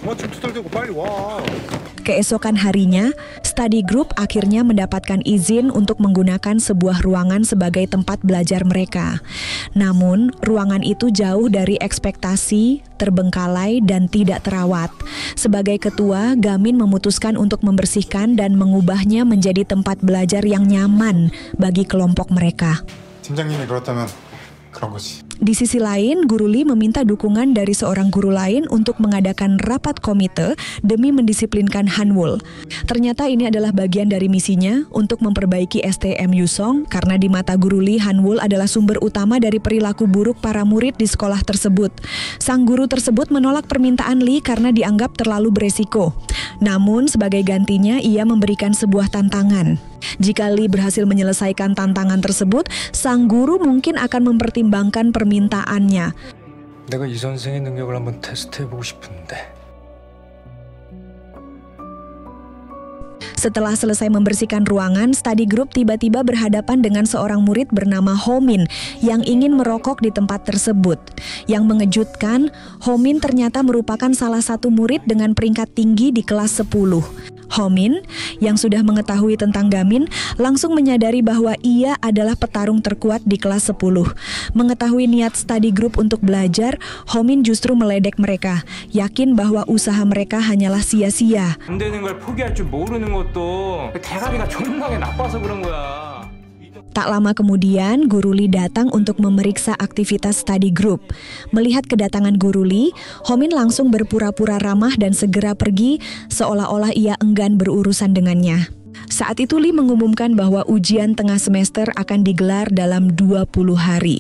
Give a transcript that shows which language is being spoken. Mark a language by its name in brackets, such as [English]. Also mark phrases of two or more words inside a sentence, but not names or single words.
[Indonesian] Keesokan harinya, [English] study group [Indonesian] akhirnya mendapatkan izin untuk menggunakan sebuah ruangan sebagai tempat belajar mereka. Namun, ruangan itu jauh dari ekspektasi, terbengkalai, dan tidak terawat. Sebagai ketua, Gamin memutuskan untuk membersihkan dan mengubahnya menjadi tempat belajar yang nyaman bagi kelompok mereka. [Korean] 팀장님이 그렇다면 그런 거지. [Indonesian] Di sisi lain, Guru Lee meminta dukungan dari seorang guru lain untuk mengadakan rapat komite demi mendisiplinkan Hanwol. Ternyata ini adalah bagian dari misinya untuk memperbaiki STM Yusong karena di mata Guru Lee, Hanwol adalah sumber utama dari perilaku buruk para murid di sekolah tersebut. Sang guru tersebut menolak permintaan Lee karena dianggap terlalu beresiko. Namun sebagai gantinya ia memberikan sebuah tantangan. Jika Lee berhasil menyelesaikan tantangan tersebut, sang guru mungkin akan mempertimbangkan permintaannya. [Korean] 내가 이 선생의 능력을 한번 테스트해보고 싶은데. [Indonesian] Setelah selesai membersihkan ruangan, [English] study group [Indonesian] tiba-tiba berhadapan dengan seorang murid bernama Homin yang ingin merokok di tempat tersebut. Yang mengejutkan, Homin ternyata merupakan salah satu murid dengan peringkat tinggi di kelas 10. Homin, yang sudah mengetahui tentang Gamin, langsung menyadari bahwa ia adalah petarung terkuat di kelas 10. Mengetahui niat [English] study group [Indonesian] untuk belajar, Homin justru meledek mereka, yakin bahwa usaha mereka hanyalah sia-sia. [Korean] 안 되는 걸 포기할 줄 모르는 것도 대가리가 존나게 나빠서 그런 거야. [Indonesian] Tak lama kemudian, Guru Lee datang untuk memeriksa aktivitas [English] study group. [Indonesian] Melihat kedatangan Guru Lee, Homin langsung berpura-pura ramah dan segera pergi, seolah-olah ia enggan berurusan dengannya. Saat itu Lee mengumumkan bahwa ujian tengah semester akan digelar dalam 20 hari.